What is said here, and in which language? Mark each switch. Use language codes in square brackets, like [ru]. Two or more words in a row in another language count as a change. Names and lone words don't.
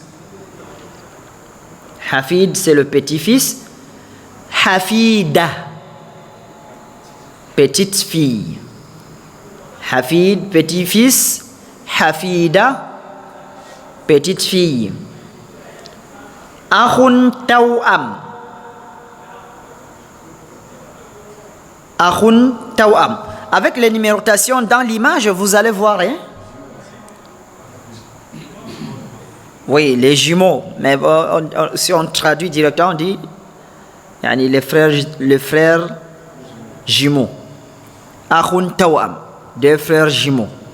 [fr] Hafid, c'est le petit-fils. Hafida. Petite fille. Hafid, petit-fils. Hafida, petite fille. [ar] أخ توأم. أخ توأم. [fr] Avec les numérotations dans l'image, vous allez voir, hein? Oui, les jumeaux. Mais si on traduit directement, on dit les frères jumeaux. [ar] أخ توأم, [fr] deux frères jumeaux.